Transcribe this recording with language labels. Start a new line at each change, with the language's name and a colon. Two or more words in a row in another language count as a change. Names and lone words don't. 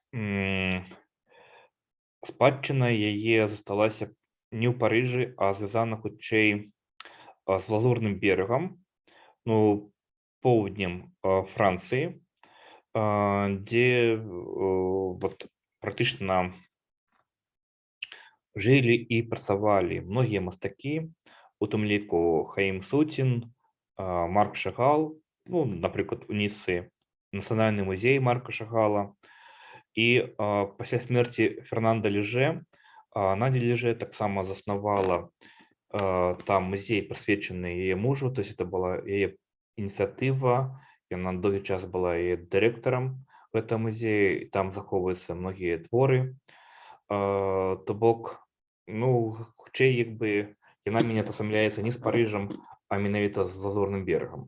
Belarusian: спадчына яе засталася не ў Парыжы, а звязана хутчэй з лазурным берагам, ну, поўднем Францыі, дзе вот практычна жылі і працавалі многія мастакі, у тым ліку Хаім Суцін, Марк Шагал, ну, напрыклад, у Ніцы нацыянальны музей Марка Шагала. І пасля смерці Фернанда Леже, Надя Леже таксама заснавала там музей, прысвечаны яе мужу,
Russian: то есть это была
Belarusian: яе ініцыятыва, яна доўгі час была яе дырэктарам гэтага музея, там захоўваюцца многія творы. То бок, ну, хутчэй, як бы, яна мяне асамляецца не з Парыжам, а менавіта з лазурным берагам.